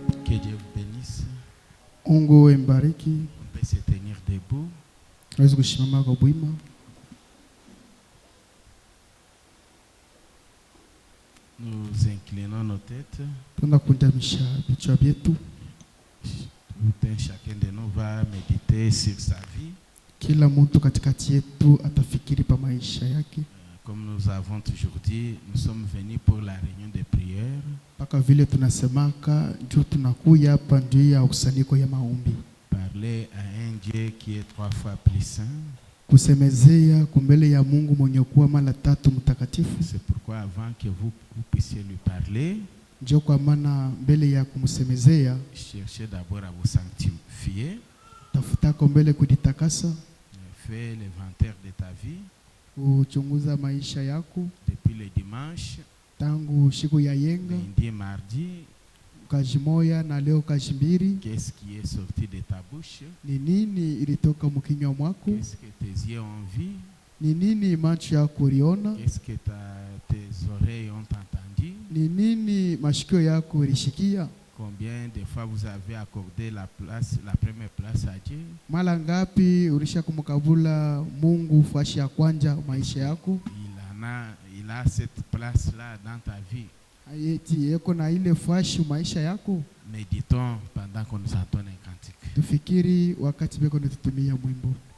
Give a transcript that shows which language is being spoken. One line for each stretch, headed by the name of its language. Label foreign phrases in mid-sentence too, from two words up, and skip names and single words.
French: Que Dieu vous bénisse.
Swahili: Mungu embariki.
French: On peut se tenir debout.
Swahili: Naweza kusimama kwa bwima.
French: Nous inclinons nos têtes.
Swahili: Tunakunjamisha vichwa vyetu.
French: Tout un chacun de nous va méditer sur sa vie.
Swahili: Kila mtu katikati yetu atafikiri pa maisha yake.
French: Comme nous avons toujours dit, nous sommes venus pour la réunion de prière.
Swahili: Paka vile tunasemaka ndio tunakuya hapa ndio ya ukusanyiko ya maombi.
French: Parler à un Dieu qui est 3 fois plus saint.
Swahili: Kusemezea kumbele ya Mungu mwenye kuwa mara 3 mtakatifu.
French: C'est pourquoi avant que vous puissiez lui parler,
Swahili: ndio kwa maana mbele ya kumsemezea
French: cherchez d'abord à vous sanctifier.
Swahili: Tafuta mbele kujitakasa.
French: Fais l'inventaire de ta vie.
Swahili: Uchunguza maisha yako
French: depuis le dimanche,
Swahili: tangu siku ya yenga,
French: lundi et mardi,
Swahili: kazi moja na leo kazi mbili.
French: Qu'est-ce qui est sorti de ta bouche?
Swahili: Ni nini ilitoka mkinywa mwako?
French: Qu'est-ce que tes yeux ont vu?
Swahili: Ni nini macho yako iliona?
French: Qu'est-ce que tes oreilles ont entendu?
Swahili: Ni nini mashikio yako ilishikia?
French: Combien de fois vous avez accordé la première place à Dieu?
Swahili: Mara ngapi ulisha kumkabula Mungu fashi ya kwanza maisha yako?
French: Il a cette place là dans ta vie.
Swahili: Ayeti yeko na ile fashi maisha yako.
French: Méditons pendant qu'on nous entend un cantique.
Swahili: Tufikiri wakati beko natutumia mwimbo.